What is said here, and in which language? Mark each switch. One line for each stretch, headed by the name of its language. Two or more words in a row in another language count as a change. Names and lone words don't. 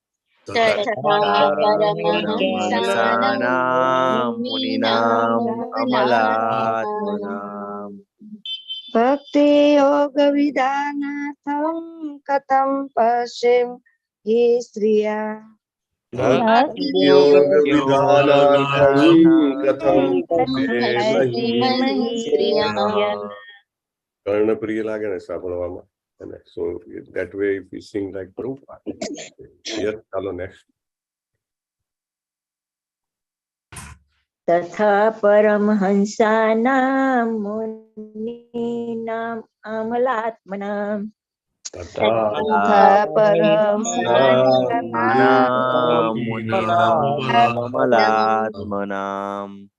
Sanskrit: परमहंसानां मुनीनाम् अमलात्मनाम् भक्तियोगविधानार्थं कथं पश्येमहि स्त्रिया भक्तियोगविधानार्थं कथं पश्येमहि स्त्रिया
Gujarati: કર્ણપ્રિય લાગે ને સાંભળવામાં અને
English: સો that way if we sing like Prabhupada.
Gujarati: Yes, ચાલો next.
Sanskrit: तथा परमहंसानां मुनीनाम् अमलात्मनां તથા मुनीनाममलात्मनाम्